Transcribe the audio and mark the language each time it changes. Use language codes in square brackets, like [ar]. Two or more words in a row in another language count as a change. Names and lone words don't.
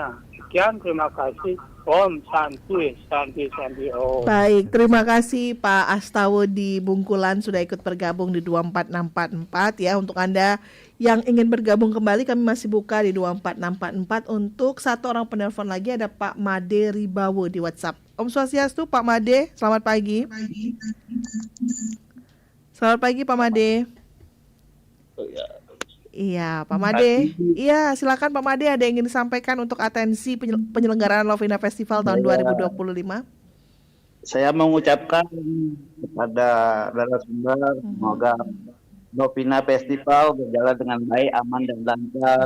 [id] Sekian, terima kasih. [sa] Om Santi Om. [id] Baik, terima kasih Pak Astawa di Bungkulan sudah ikut bergabung di 24644 ya. Untuk Anda yang ingin bergabung kembali, kami masih buka di 24644. Untuk satu orang penelpon lagi ada Pak Made Ribawo di WhatsApp. [sa] Om Swastiastu, [id] Pak Made, selamat pagi. Selamat pagi Pak Made. Iya, Pak Made. Iya, silakan Pak Made, ada yang ingin disampaikan untuk atensi penyelenggaraan Lovina Festival tahun 2025? Saya mengucapkan kepada narasumber, semoga Lovina Festival berjalan dengan baik, aman dan lancar.